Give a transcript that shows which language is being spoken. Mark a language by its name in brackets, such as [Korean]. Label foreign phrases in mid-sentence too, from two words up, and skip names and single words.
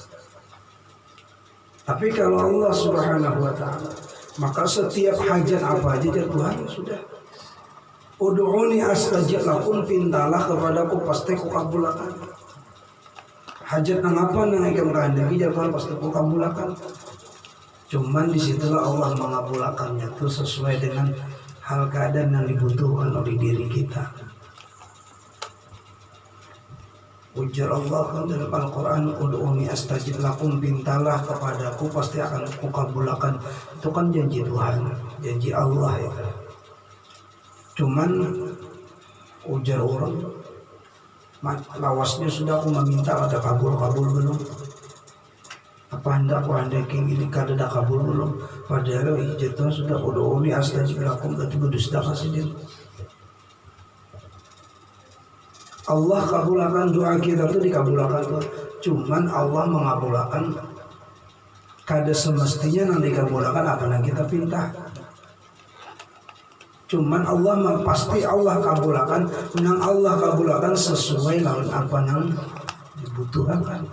[Banjar] Tapi kalau Allah [Arabic] سبحانه وتعالى, [Banjar] maka setiap hajat apa aja Tuhan sudah. [Arabic] ادعوني أستجب لكم, [Banjar] pintalah kepadaku pasti ku kabulkan. Hajat nang apa nang ikam kehendaki Tuhan pasti ku kabulkan. Cuman disitulah Allah mengabulkannya itu sesuai dengan hal keadaan yang dibutuhkan oleh diri kita. Ujar Allah kan dalam Al-Quran, [Arabic] ادعوني أستجب لكم, [Banjar] pintalah kepadaku pasti akan ku kabulkan. Itu kan janji Tuhan, janji Allah ya. Cuman ujar orang, lawasnya sudah aku meminta, ada kabul belum? Apa hendak aku handaki ini kada ada kabul belum? Padahal ijazah sudah [Arabic] ادعوني أستجب لكم, [Banjar] tapi sudah kasih dia. Allah kabulkan doa kita itu dikabulkan Tuhan. Cuman Allah mengabulkan kada semestinya nanti kabulkan apa yang kita pinta. Cuman Allah pasti Allah kabulkan, nang Allah kabulkan sesuai lawan apa yang dibutuhkan.